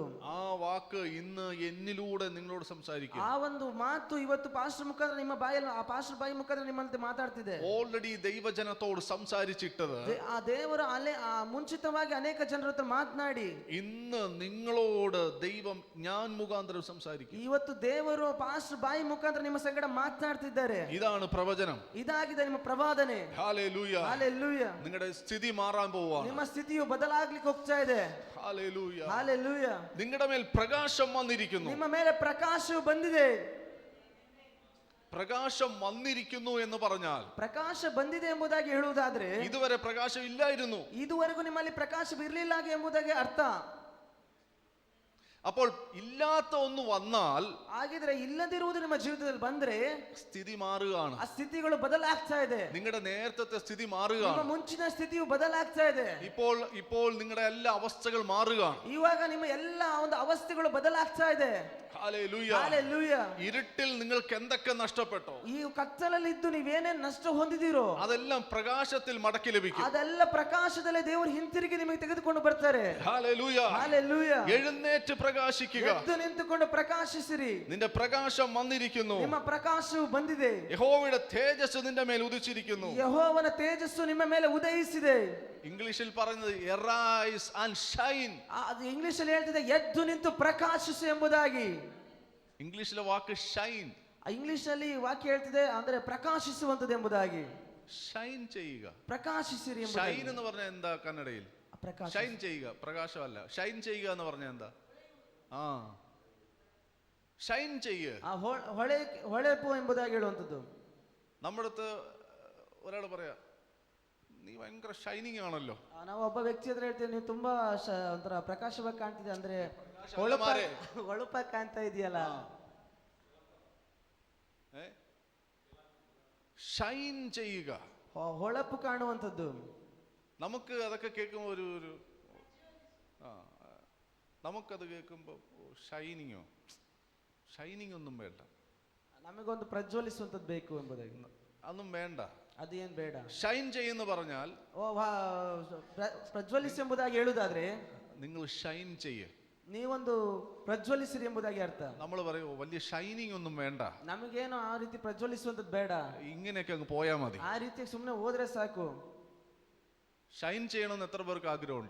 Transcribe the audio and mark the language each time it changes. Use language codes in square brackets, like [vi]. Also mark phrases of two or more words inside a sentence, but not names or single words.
[ml] ആ വാക്ക് ഇന്ന് എന്നിലൂടെ നിങ്ങളോട് സംസാരിക്കും. [kn] ಆ ಒಂದು ಮಾತು ಇವತ್ತು ಪಾಸ್ಟರ್ ಮುಖಾಂತರ ನಿಮ್ಮ ಬಾಯಲ್ಲಿ, ಆ ಪಾಸ್ಟರ್ ಬಾಯಿ ಮುಖಾಂತರ ನಿಮ್ಮಂತೆ ಮಾತಾಡ್ತಿದೆ. [ml] ഓൾറെഡി ദൈവജനത്തോട് സംസാരിച്ചിട്ടത് [kn] ಆ ದೇವರು ಮುಂಚಿತವಾಗಿ ಅನೇಕ ಜನರ ಹತ್ರ ಮಾತನಾಡಿ [ml] ഇന്ന് നിങ്ങളോട് ദൈവം ഞാൻ മുഖാന്തരം സംസാരിക്കും. [kn] ಇವತ್ತು ದೇವರು ಪಾಸ್ಟರ್ ಬಾಯಿ ಮುಖಾಂತರ ನಿಮ್ಮ ಸಂಗಡ ಮಾತನಾಡ್ತಿದ್ದಾರೆ. [ml] ഇതാണ് പ്രവചനം. [kn] ಇದಾಗಿದೆ ನಿಮ್ಮ ಪ್ರವಾದನೆ. [ml] ഹല്ലേലൂയ. [kn] ಹಲ್ಲೆಲೂಯ. [ml] നിങ്ങളുടെ സ്ഥിതി മാറാൻ പോവാണ്. [kn] ನಿಮ್ಮ ಸ್ಥಿತಿಯು ಬದಲಾಗ್ಲಿಕ್ಕೆ ಹೋಗ್ತಾ ಇದೆ. [ml] ഹല്ലേലൂയ. [kn] ಹಲ್ಲೆಲೂಯ. [ml] നിങ്ങളുടെ മേൽ പ്രകാശം വന്നിരിക്കുന്നു. [kn] ನಿಮ್ಮ ಮೇಲೆ ಪ್ರಕಾಶವು ಬಂದಿದೆ. [ml] പ്രകാശം വന്നിരിക്കുന്നു എന്ന് പറഞ്ഞാൽ [kn] ಪ್ರಕಾಶ ಬಂದಿದೆ ಎಂಬುದಾಗಿ ಹೇಳುವುದಾದ್ರೆ, [ml] ഇതുവരെ പ്രകാശം ഇല്ലായിരുന്നു. [kn] ಇದುವರೆಗೂ ನಿಮ್ಮಲ್ಲಿ ಪ್ರಕಾಶವಿರಲಿಲ್ಲ ಎಂಬುದಾಗಿ ಅರ್ಥ. [ml] അപ്പോൾ ഇല്ലാത്ത ഒന്ന് വന്നാൽ, [kn] ಹಾಗಿದ್ರೆ ಇಲ್ಲದಿರುವುದು ನಿಮ್ಮ ಜೀವಿತದಲ್ಲಿ ಬಂದ್ರೆ [ml] സ്ഥിതി മാറുകയാണ്. [kn] ಆ ಸ್ಥಿತಿಗಳು ಬದಲಾಗ್ತಾ ಇದೆ. [ml] നിങ്ങളുടെ നേരത്തെ സ്ഥിതി [kn] ನಿಮ್ಮ [ml] മാറുകയാണ്. [kn] ಮುಂಚಿನ ಸ್ಥಿತಿಯು ಬದಲಾಗ್ತಾ ಇದೆ. [ml] ഇപ്പോൾ നിങ്ങളുടെ എല്ലാ അവസ്ഥകൾ മാറുകയാണ്. [kn] ಇವಾಗ ನಿಮ್ಮ ಎಲ್ಲ ಒಂದು ಅವಸ್ಥೆಗಳು ಬದಲಾಗ್ತಾ ಇದೆ. [ml] ഹല്ലേലൂയ. [kn] ಹಲ್ಲೆಲೂಯ. [ml] ഇരുട്ടിൽ നിങ്ങൾക്ക് എന്തൊക്കെ നഷ്ടപ്പെട്ടോ, [kn] ಈ ಕತ್ತಲಲ್ಲಿ ಇದ್ದು ನೀವೇನೇನ್ ನಷ್ಟ ಹೊಂದಿದಿರೋ [ml] അതെല്ലാം പ്രകാശത്തിൽ മടക്കി ലഭിക്കും. [kn] ಅದೆಲ್ಲ ಪ್ರಕಾಶದಲ್ಲೇ ದೇವರು ಹಿಂತಿರುಗಿ ನಿಮಗೆ ತೆಗೆದುಕೊಂಡು ಬರ್ತಾರೆ. [ml] ഹല്ലേലൂയ. [kn] ಹಲ್ಲೆಲೂಯ. [ml] എഴുന്നേറ്റ് പ്രകാശിക്കുക. [kn] ಎದ್ದು ನಿಂತುಕೊಂಡು ಪ್ರಕಾಶಿಸಿರಿ. [ml] നിന്റെ പ്രകാശം വന്നിരിക്കുന്നു. [kn] ನಿಮ್ಮ ಪ್ರಕಾಶವು ಬಂದಿದೆ. [ml] യഹോവയുടെ തേജസ് നിന്റെ മേൽ ഉദിച്ചിരിക്കുന്നു. [kn] ಯೆಹೋವನ ತೇಜಸ್ಸು ನಿಮ್ಮ ಮೇಲೆ ಉದಯಿಸಿದೆ. [ml] ഇംഗ്ലീഷിൽ പറയുന്നത് [en] arise and shine. [kn] ಅದು ಇಂಗ್ಲಿಷ್ ಅಲ್ಲಿ ಹೇಳ್ತಿದೆ ಎದ್ದು ನಿಂತು ಪ್ರಕಾಶಿಸು ಎಂಬುದಾಗಿ. [ml] ഇംഗ്ലീഷിലെ വാക്ക് ഷൈൻ. [kn] ಇಂಗ್ಲಿಷ್ ಅಲ್ಲಿ ವಾಕ್ಯ ಹೇಳ್ತಿದೆ ಅಂದ್ರೆ ಪ್ರಕಾಶಿಸುವಂತದ್ದು ಎಂಬುದಾಗಿ. [ml] ഷൈൻ ചെയ്യുക. [kn] ಪ್ರಕಾಶಿಸಿರಿ [ml] ഷൈൻ എന്ന് പറഞ്ഞാൽ എന്താ കന്നഡയിൽ? [kn] ಪ್ರಕಾಶ. [ml] ഷൈൻ ചെയ്യുക, പ്രകാശമല്ല. ഷൈൻ ചെയ്യുക എന്ന് പറഞ്ഞാൽ എന്താ? ആ, ഷൈൻ ചെയ്യുക. [kn] ಹೊಳೆಪು ಎಂಬುದಾಗಿ ಹೇಳುವಂತದ್ದು. [ml] നമ്മുടെ അടുത്ത് ഒരാൾ പറയാ, നീ ഭയങ്കര ഷൈനിങ് ಆಣല്ലോ. [kn] ನಾವು ಒಬ್ಬ ವ್ಯಕ್ತಿ ಹತ್ರ ಹೇಳ್ತೀವಿ, ನೀವು ತುಂಬಾ ಒಂಥರ ಪ್ರಕಾಶವಾಗಿ ಕಾಣ್ತಿದೆ, ಅಂದ್ರೆ ಹೊಳಪಾಗಿ ಕಾಣ್ತಾ ಇದೆಯಲ್ಲ. [ml] ഷൈൻ ചെയ്യുക, [kn] ಹೊಳಪು ಕಾಣುವಂಥದ್ದು. [ml] നമുക്ക് അതൊക്കെ കേൾക്കുമ്പോൾ ഒരു നമുക്കത് കേൾക്കുമ്പോൾ ഷൈനിങ് ഒന്നും വേണ്ട. [kn] ನಮಗೊಂದು ಪ್ರಜ್ವಲಿಸುವಂತದ್ದು ಬೇಕು ಎಂಬುದಾಗಿ. [ml] അതൊന്നും വേണ്ട. [kn] ಅದು ಏನ್ ಬೇಡ. [ml] ഷൈൻ ചെയ്യുന്നു പറഞ്ഞാൽ [kn] ಪ್ರಜ್ವಲಿಸಿ ಎಂಬುದಾಗಿ ಹೇಳುವುದಾದ್ರೆ [ml] നിങ്ങൾ ഷൈൻ ചെയ്യ്. [kn] ನೀವೊಂದು ಪ್ರಜ್ವಲಿಸಿರಿ ಎಂಬುದಾಗಿ ಅರ್ಥ. [ml] നമ്മൾ പറയോ വലിയ ഷൈനിങ് ഒന്നും വേണ്ട, [kn] ನಮಗೇನು ಆ ರೀತಿ ಪ್ರಜ್ವಲಿಸುವಂತದ್ದು ಬೇಡ, [ml] ഇങ്ങനെയൊക്കെ അങ്ങ് പോയാ മതി. [kn] ಆ ರೀತಿ ಸುಮ್ಮನೆ ಹೋದ್ರೆ ಸಾಕು. [ml] ഷൈൻ ചെയ്യണമെന്ന് എത്ര പേർക്ക് ആഗ്രഹമുണ്ട്?